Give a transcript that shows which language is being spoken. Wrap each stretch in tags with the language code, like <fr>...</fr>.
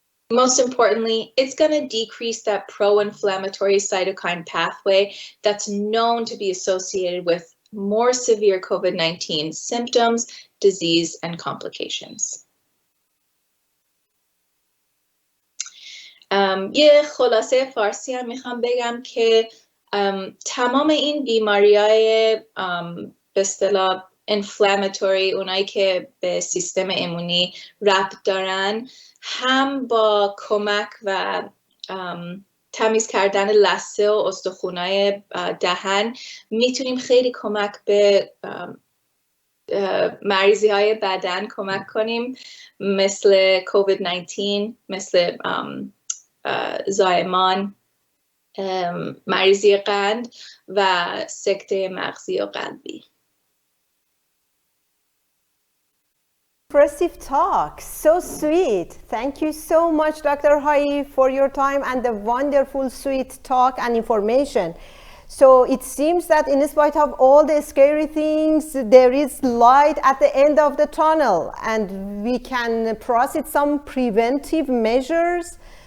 <en>Most importantly, it's going to decrease that pro-inflammatory cytokine pathway that's known to be associated with more severe COVID-19 symptoms, disease, and complications.</en> <fa>یه خلاصه فارسی هم میخوام بگم که تمام این بیماریهای به اصطلاح inflammatory، اونایی که به سیستم ایمنی ربط دارن، هم با کمک و تمیز کردن لثه و استخونای دهن میتونیم خیلی کمک به مریضی های بدن کمک کنیم، مثل کووید 19، مثل زایمان، مریضی قند و سکته مغزی و قلبی.</fa> <en>Impressive talk, so sweet. Thank you so much, Dr. Hai, for your time and the wonderful, sweet talk and information. So it seems that in spite of all the scary things, there is light at the end of the tunnel, and we can proceed some preventive measures.</en>